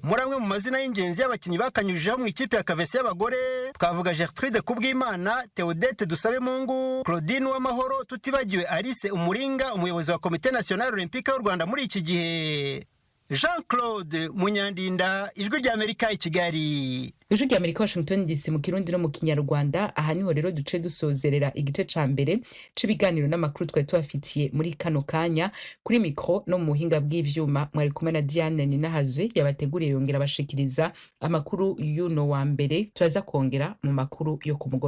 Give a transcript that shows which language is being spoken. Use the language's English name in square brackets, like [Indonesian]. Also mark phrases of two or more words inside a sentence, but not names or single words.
[Kinyarwanda] Muri amwe mu mazina y'ingenzi y'abakinnyi bakanyujijeho mu ikipe ya Kavese y'abagore twavuga Gertrude Kubwimana, Theodette Dusabemungu, Claudine Uwamahoro, tutibagiwe Alice Umuringa, umuyobozi wa Komite National Olympique y'u Rwanda muri iki gihe. Jean-Claude Munyandinda, Ijwi ry'Amerika i Kigali. Ijwi ry'Amerika Washington DC mu Kirundi no mu Kinyarwanda. [Rundi] Aha niho rero duce dusozerera igice ca mbere c'ibiganiro n'amakuru twari tubafitiye muri kano kanya. Kuri mikro no mu buhinga bw'ivyuma mwari kumwe na Diane Ninahazwe yabateguriye yongera bashikiriza amakuru y'uno wa mbere. Turaza kongera mu makuru yo ku mugoroba.